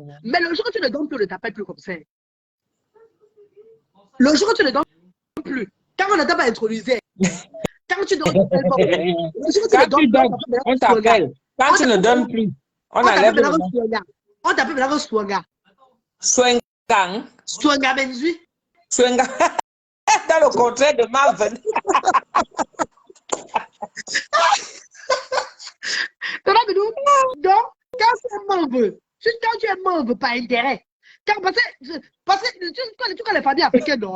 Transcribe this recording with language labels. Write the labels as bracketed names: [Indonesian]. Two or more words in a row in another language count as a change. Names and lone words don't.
[French] Mais le jour où tu ne donnes plus, on ne t'appelle plus comme ça. Le jour où tu ne donnes plus, quand on ne t'a pas intronisé, quand tu donnes, on t'appelle. Quand tu ne donnes plus, on enlève le nom. On t'appelle maintenant Swanga. Swengang. Swanga Benzui. Swengang. Dans le contraire de Marvin. Donc, quand c'est mauve, quand tu es mauve par intérêt, parce que tu connais les familles africaines, non?